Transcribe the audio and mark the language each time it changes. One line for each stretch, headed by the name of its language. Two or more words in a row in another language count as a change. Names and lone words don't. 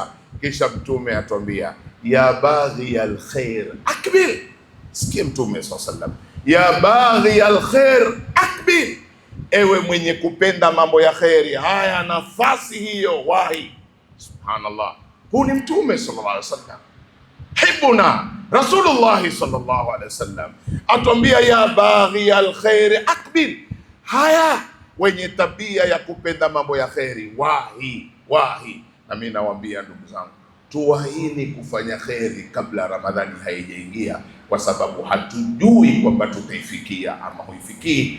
Swahili: Kisha Mtume atuambia,
Arabic: ya baghi alkhair akbil.
Swahili: Sikia Mtume
Arabic: sallallahu alaihi wasallam, ya baghi alkhair akbil,
Swahili: ewe mwenye kupenda mambo ya kheri, haya, nafasi hiyo wahi. Subhanallah, huu ni Mtume
Arabic: sallallahu alaihi wasallam. حبيبنا رسول الله صلى الله عليه وسلم atuambia, يا باغي الخير أقبل.
Swahili: Haya, wenye tabia ya kupenda mambo ya kheri, wahi. Na mimi nawaambia ndugu zangu, tuwahini kufanya kheri kabla Ramadhani haijaingia, kwa sababu hatujui kwamba tutaifikia ama huifikii.